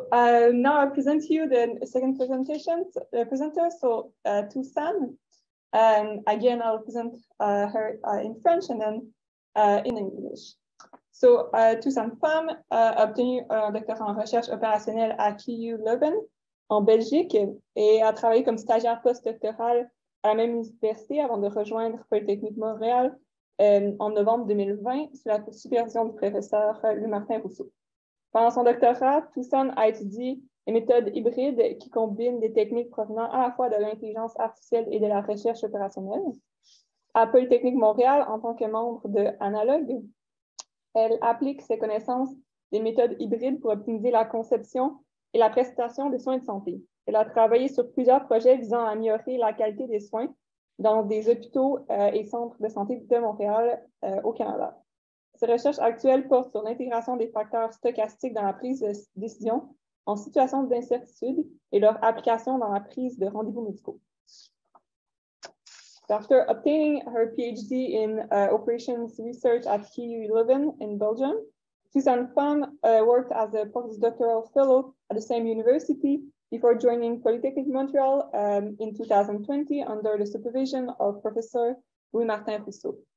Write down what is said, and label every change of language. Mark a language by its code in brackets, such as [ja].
[en] now I present to you the second presenter, so Pham. Again, I'll present her in French and then in English. [fr] So, Pham a obtenu un doctorat en recherche opérationnelle à KU Leuven, en Belgique, et a travaillé comme stagiaire postdoctoral à la même université avant de rejoindre Polytechnique Montréal en novembre 2020 sous la supervision du professeur Louis-Martin Rousseau. Pendant son doctorat, Pham a étudié les méthodes hybrides qui combinent des techniques provenant à la fois de l'intelligence artificielle et de la recherche opérationnelle. À Polytechnique Montréal, en tant que membre de Analogue, elle applique ses connaissances des méthodes hybrides pour optimiser la conception et la prestation de soins de santé. Elle a travaillé sur plusieurs projets visant à améliorer la qualité des soins dans des hôpitaux et centres de santé de Montréal au Canada. Ses recherches actuelles portent sur l'intégration des facteurs stochastiques dans la prise de décision en situation d'incertitude et leur application dans la prise de rendez-vous médicaux. [en] After obtaining her PhD in operations research at KU Leuven in Belgium, Pham worked as a postdoctoral fellow at the same university before joining Polytechnique Montreal in 2020 under the supervision of Professor Louis-Martin Rousseau.